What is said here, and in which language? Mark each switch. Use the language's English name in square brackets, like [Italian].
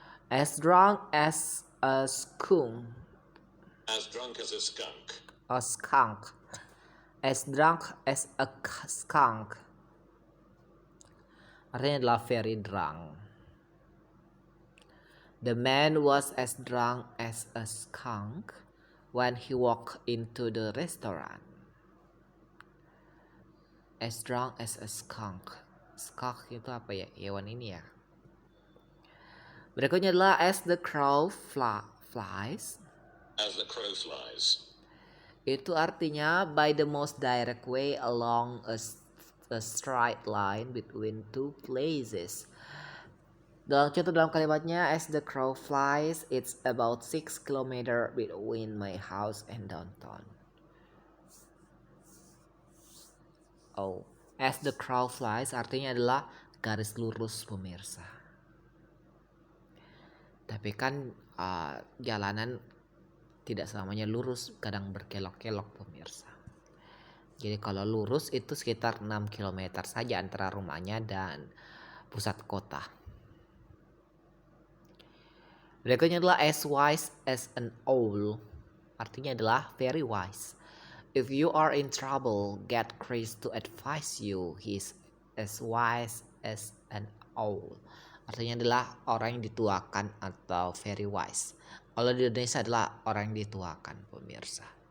[English] As drunk as a skunk. As drunk as a skunk. A skunk. As drunk as a skunk. [Indonesian] Artinya adalah [English] very drunk. The man was as drunk as a skunk when he walked into the restaurant. As drunk as a skunk. [Indonesian] Skunk itu apa ya? Hewan ini ya. Berikutnya adalah [English] as the crow flies. As the crow flies. [Indonesian] Itu artinya [English] by the most direct way along a straight line between two places. [Indonesian] Dalam contoh dalam kalimatnya, [English] as the crow flies, it's about 6 km between my house and downtown. [Indonesian] Oh, [English] as the crow flies [Indonesian] artinya adalah garis lurus pemirsa. Tapi kan jalanan tidak selamanya lurus, kadang berkelok-kelok pemirsa. Jadi kalau lurus itu sekitar 6 km saja antara rumahnya dan pusat kota. Berikutnya adalah [English] as wise as an owl. [Indonesian] Artinya adalah [English] very wise. If you are in trouble, get Chris to advise you. He's as wise as an owl. [Indonesian] Artinya adalah orang yang dituakan atau [English] very wise. [Indonesian] Kalau di Indonesia adalah orang yang dituakan pemirsa.